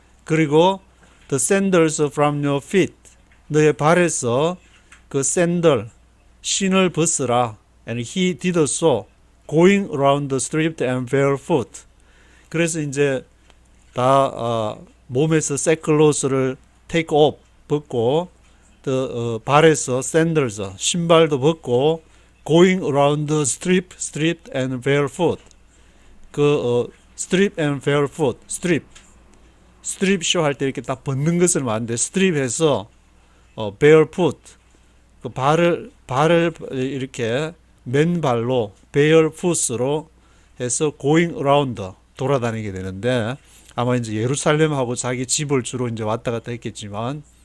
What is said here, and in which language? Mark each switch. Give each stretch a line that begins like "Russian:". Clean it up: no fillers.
Korean: 그리고
English: the sandals from your feet,
Korean: 너의 발에서 그 샌들, 신을 벗으라.
English: And he did so, going around the street and barefoot.
Korean: 그래서 이제 다 몸에서 sackcloth를
English: take off,
Korean: 벗고, 발에서 샌들스, 신발도 벗고,
English: going around the street and barefoot. strip and barefoot,
Korean: strip 쇼 할 때 이렇게 딱 벗는 것을 말하는데, strip해서 barefoot, 그 발을 이렇게 맨발로 barefoot로 해서
English: going around,
Korean: 돌아다니게 되는데, 아마 이제 예루살렘하고 자기 집을 주로 이제 왔다 갔다 했겠지만,